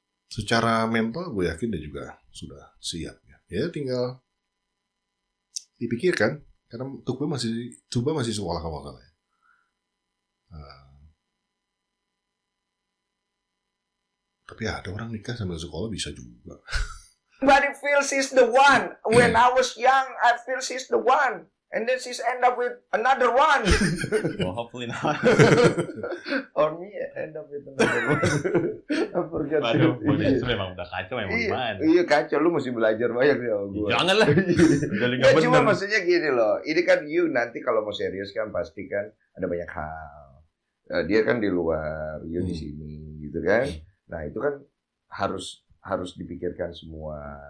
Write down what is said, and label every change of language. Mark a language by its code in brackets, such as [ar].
[id] secara mental gue yakin dia juga sudah siap ya. Ya tinggal dipikirkan karena Tuba masih sekolah kalau salah ya. Tapi ada orang nikah sambil sekolah bisa juga. [en] But it feels she's the one. When I was young, I feel she's the one. And then she's end up with another one. Well, hopefully not. Or me end up with another one. I forget. [id] Aduh, itu memang udah kacau memang gimana. Iya kacau, lu mesti belajar banyak ya gue. Janganlah. Ya, cuma maksudnya gini loh. Ini kan you nanti kalau mau serius kan pasti kan ada banyak hal. Dia kan di luar, you di sini gitu kan. Nah, itu kan harus dipikirkan semua.